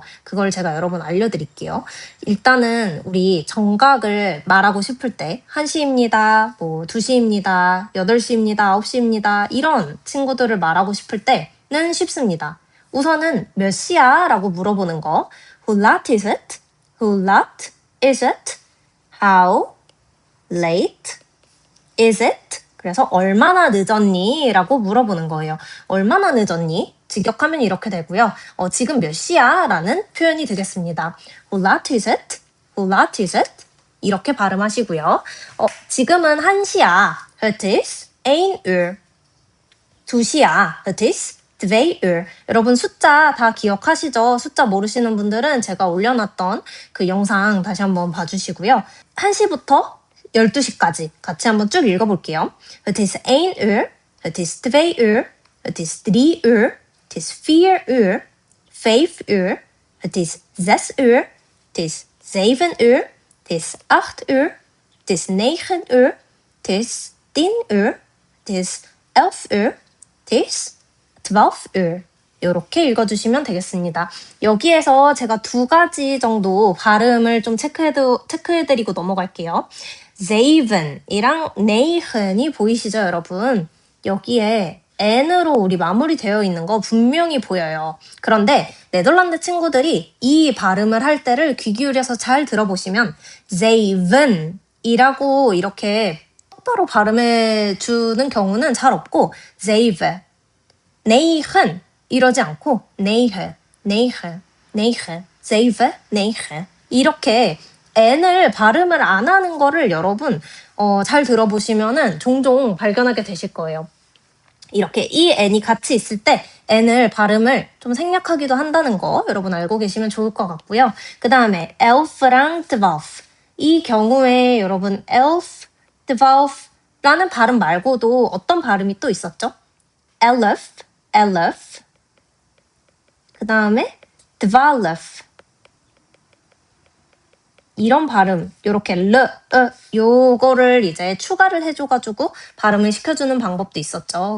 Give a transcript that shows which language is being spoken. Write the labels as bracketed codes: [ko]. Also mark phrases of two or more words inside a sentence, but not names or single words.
[ko] 그걸 제가 여러분 알려드릴게요. 일단은 우리 정각을 말하고 싶을 때 1시입니다, 2시입니다, 8시입니다, 9시입니다 이런 친구들을 말하고 싶을 때는 쉽습니다. 우선은 몇 시야? 라고 물어보는 거. [nl] Hoe laat is it? Hoe laat is it? [en] How late is it? [ko] 그래서 얼마나 늦었니? 라고 물어보는 거예요. 얼마나 늦었니? 직역하면 이렇게 되고요. 지금 몇 시야? 라는 표현이 되겠습니다. [nl] Hoe laat is it? Hoe laat is it? [ko] 이렇게 발음하시고요. 지금은 1시야. [nl] Het is 1 uur. 2시야. Het is 2 uur. [ko] 여러분 숫자 다 기억하시죠? 숫자 모르시는 분들은 제가 올려놨던 그 영상 다시 한번 봐주시고요. 1시부터 12시까지 같이 한번 쭉 읽어볼게요. [nl] Het is 1 uur. Het is 2 uur. Het is 3 uur. Het is 4 uur. 5 uur. Het is 6 uur. Het is 7 uur. Het is 8 uur. Het is 9 uur. Het is 10 uur. Het is 11 uur. Het is 12 uur. [ko] 이렇게 읽어주시면 되겠습니다. 여기에서 제가 2가지 정도 발음을 좀 체크해드리고 넘어갈게요. zeven이랑 negen이 보이시죠, 여러분? 여기에 n으로 우리 마무리되어 있는 거 분명히 보여요. 그런데 네덜란드 친구들이 이 발음을 할 때를 귀 기울여서 잘 들어보시면 zeven이라고 이렇게 똑바로 발음해 주는 경우는 잘 없고 [nl] zeven, negen [ko] 이러지 않고 [nl] negen, zeven, negen [ko] 이렇게 n을 발음을 안 하는 거를 여러분 잘 들어보시면은 종종 발견하게 되실 거예요. 이렇게 이 n이 같이 있을 때 n을 발음을 좀 생략하기도 한다는 거 여러분 알고 계시면 좋을 것 같고요. 그 다음에 elf랑 twaalf 이 경우에 여러분 elf, twaalf라는 발음 말고도 어떤 발음이 또 있었죠? elf, 그 다음에 twaalf 이런 발음, 요렇게 요거를 이제 추가를 해줘가지고 발음을 시켜주는 방법도 있었죠.